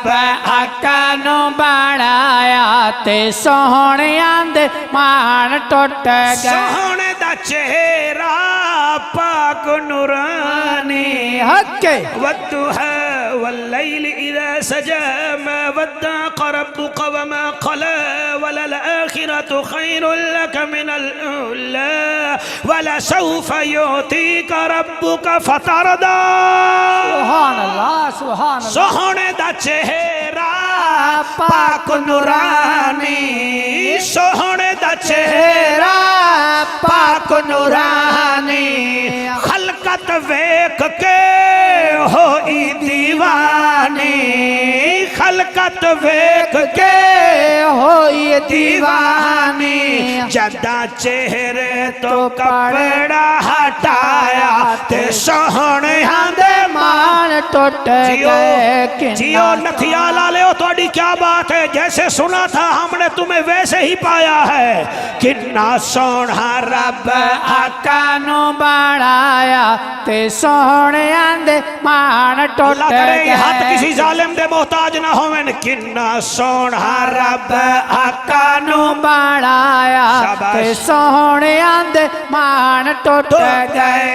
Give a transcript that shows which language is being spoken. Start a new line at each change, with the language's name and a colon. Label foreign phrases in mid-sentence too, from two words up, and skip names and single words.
Punjabi: آقا نوں ودھایا تے سوہنیاں دے مان ٹٹ گئے سوہنے دا چہرہ پاک نورانی हके
Arabic: والضحى والليل إذا سجى ما ودعك ربك وما قلى وللآخرة خير لك من الأولى ولسوف يعطيك ربك فترضى سبحان الله
Punjabi: سوہنے دا چہرہ پاک نورانی سوہنے دا چہرہ پاک نورانی خلقت ویکھ کے ہوئی دیوانی خلقت ویکھ کے ہوئی دیوانی جدا چہرے توں کپڑا ہٹایا تے سوہنے دے مان ٹٹ گئے
Urdu: جیو نتھیا لالے ہو تھوڑی کیا بات ہے جیسے سنا تھا ہم نے تمہیں ویسے ہی پایا ہے
Punjabi: کنا سوہنا رب آقا نوں ودھایا تے سوہنیاں دے مان ٹٹ گئے ہاتھ کسی ظالم دے محتاج نہ ہوون کنا سوہنا رب آقا نوں ودھایا تے سوہنیاں دے مان ٹٹ گئے